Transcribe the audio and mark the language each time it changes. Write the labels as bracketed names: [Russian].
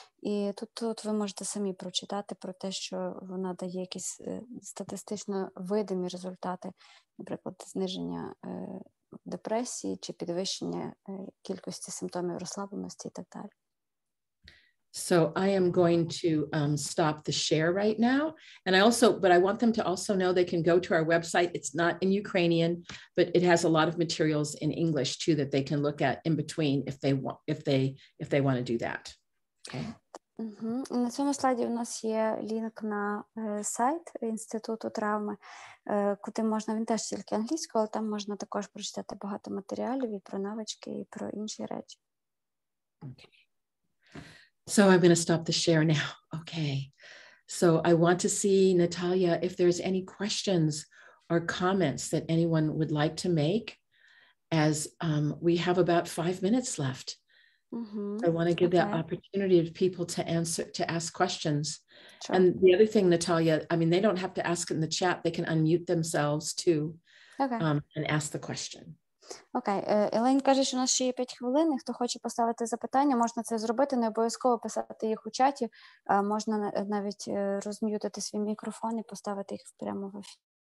[Ukrainian] І тут ви можете самі прочитати про те, що вона дає якісь статистично видимі результати, наприклад, зниження депресії чи підвищення кількості симптомів розслабленості і так далі. [English] So I am going to stop the share right now. And but I want them to also know they can go to our website. It's not in Ukrainian, but it has a lot of materials in English too that they can look at in between if they want to do that. Okay. [Ukrainian] На цьому слайді у нас є лінк на сайт Інституту травми, куди можна, він теж тільки англійською, але там можна також прочитати багато матеріалів і про навички, і про інші речі. [English] Okay. So I'm going to stop the share now. Okay. So I want to see, Natalia, if there's any questions or comments that anyone would like to make, as we have about 5 minutes left. I want to give that opportunity to people to ask questions. Sure. And the other thing, Natalia, I mean, they don't have to ask in the chat. They can unmute themselves too, and ask the question. [Ukrainian] Окей. Елейн каже, що у нас ще є 5 хвилин, і хто хоче поставити запитання, можна це зробити, не обов'язково писати їх у чаті, можна навіть розм'ютити свій мікрофон і поставити їх прямо в ефір.